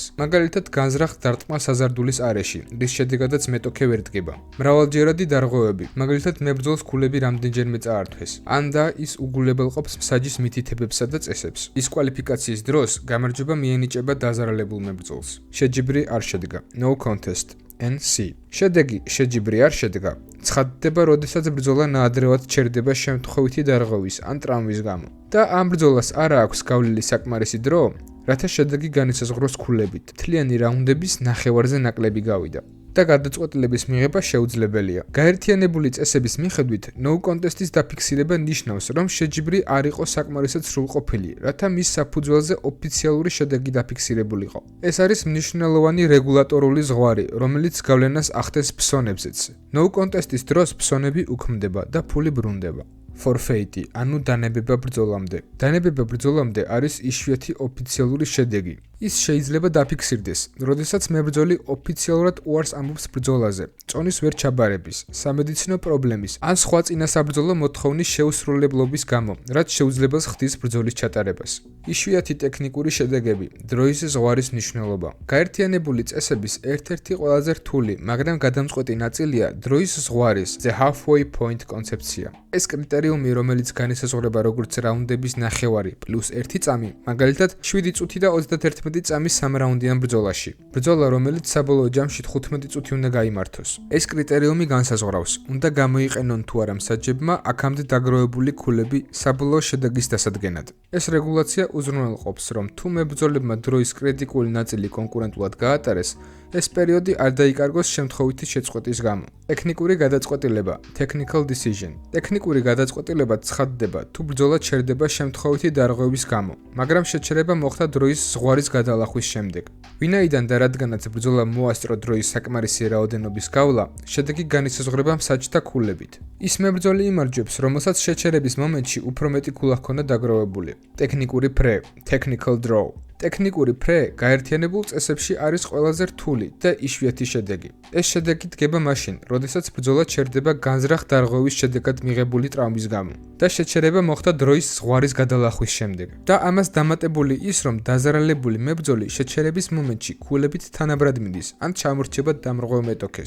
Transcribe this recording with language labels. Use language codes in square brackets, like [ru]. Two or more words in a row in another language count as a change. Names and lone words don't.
[ka] მაგალითად, განზრახ დარტყმა საზარდულის არეში, რის შედეგადაც მეტოქე ვერ დგება. მრავალჯერადი დარღვევები, მაგალითად, მებრძოლს ქულები რამდენჯერმე წაართვეს, ან და ის უგულებელყოფს მსაჯის მითითებებსა და წესებს. დისკვალიფიკაციის დროს გამარჯვება მიენიჭება დაზარალებულ მებრძოლს. შეჯიბრი არ შედგა. [en] No contest. NC. [ka] შედეგი შეჯიბრი არ შედგა. ცხადდება, როდესაც ბრძოლა ნაადრევად ჩერდება შემთხვევითი დარღვევის ან ტრამვის გამო. და ამ ბრძოლას არა აქვს გავლილი საკმარისი დრო, რათა შედეგი განისაზღვროს ქულებით. მთლიანი რაუნდების ნახევარზე ნაკლები გავიდა და გადაწყვეტილების მიღება შეუძლებელია. გაერთიანებული წესების მიხედვით, [en] no contest- [ka] ის დაფიქსირება ნიშნავს, რომ შეჯიბრი არ იყო საკმარისად სრულყოფილი, რათა მის საფუძველზე ოფიციალური შედეგი დაფიქსირებულიყო. ეს არის მნიშვნელოვანი რეგულატორული ზღვარი, რომელიც გავლენას ახდენს ფსონებზეც. [en] No contest- [ka] ის დროს ფსონები უქმდება და ფული ბრუნდება. Forfeit-ი, ანუ დანებება ბრძოლამდე. დანებება ბრძოლამდე არის იშვიათი ოფიციალური შედეგი. ის შეიძლება დაფიქსირდეს, როდესაც მებრძოლი ოფიციალურად უარს ამბობს ბრძოლაზე, წონის ვერ ჩაბარების, სამედიცინო პრობლემის, ან სხვა წინასაბრძოლო მოთხოვნის შეუსრულებლობის გამო, რაც შეუძლებელს ხდის ბრძოლის ჩატარებას. იშვიათი ტექნიკური შედეგები, დროის ზღვარის მნიშვნელობა. გაერთიანებული წესების ერთ-ერთი ყველაზე რთული, მაგრამ გადამწყვეტი ნაწილია დროის ზღვარის [en] the halfway point [ka] კონცეფცია. ეს კრიტერიუმი, რომელიც განისაზღვრება როგორც რაუნდების ნახევარი პლუს 1 წამი, მაგალითად 7 წუთი და 31 წამის სამრაუნდიან ბრძოლაში. ბრძოლა, რომელიც საბოლოო ჯამში 15 წუთი უნდა გაიმართოს. ეს კრიტერიუმი განსაზღვრავს, უნდა გამოიყენონ თუ არა მსაჯებმა აქამდე დაგროვებული ქულები საბოლოო შედეგის დასადგენად. ეს რეგულაცია უზრუნველყოფს, რომ თუ მებრძოლებმა დროის კრიტიკული ნაწილი კონკურენტულად გაატარეს, ეს პერიოდი არ დაიკარგოს შემთხვევითი შეწყვეტის გამო. ტექნიკური გადაწყვეტილება, [en] technical decision. [ka] ტექნიკური გადაწყვეტილება ცხადდება, თუ ბრძოლა ჩერდება შემთხვევითი დარღვევის გამო, მაგრამ შეჩერება მოხდა დროის ზღვარის გადალახვის შემდეგ. ვინაიდან და რადგანაც ბრძოლა მოასწრო დროის საკმარისი რაოდენობის გავლა, შედეგი განისაზღვრება მსაჯთა ქულებით. ის მებრძოლი იმარჯვებს, რომელსაც შეჩერების მომენტში უფრო მეტი ქულა ჰქონდა დაგროვებული. ტექნიკური ფრე, [en] technical draw. [ka] ტექნიკური ფრე გაერთიანებულ წესებში არის ყველაზე რთული და იშვიათი შედეგი. ეს შედეგი დგება მაშინ, როდესაც ბრძოლა ჩერდება განზრახ დარღვევის შედეგად მიღებული ტრამვის გამო და შეჩერება მოხდა დროის ზღვარის გადალახვის შემდეგ. და ამას დამატებული ის, რომ დაზარალებული მებრძოლი შეჩერების მომენტში ქულებით თანაბრად მიდის ან ჩამორჩება დამრღვევ მეტოქეს.